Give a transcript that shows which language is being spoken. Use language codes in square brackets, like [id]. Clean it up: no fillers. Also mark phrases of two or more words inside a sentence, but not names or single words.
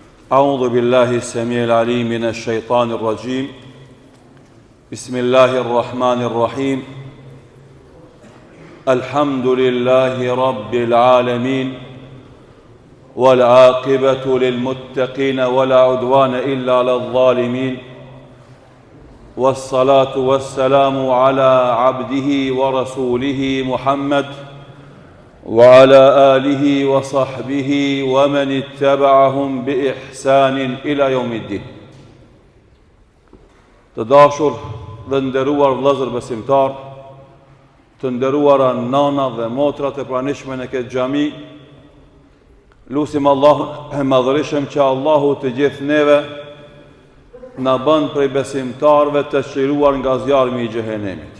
[ar] أعوذ بالله السميع العليم من الشيطان الرجيم بسم الله الرحمن الرحيم الحمد لله رب العالمين والعاقبة للمتقين ولا عدوان إلا على الظالمين والصلاة والسلام على عبده ورسوله محمد وعلى آله وصحبه ومن اتبعهم بإحسان إلى يوم الدين. [sq] Të dashur dhe nderuar vëllezër besimtar, të nderuara nana dhe motra të pranishme në këtë xhami, lutim Allahun e madhërisëm që Allahu të gjithë neve na bën prej besimtarëve të çliruar nga zjarmi i xhehenemit.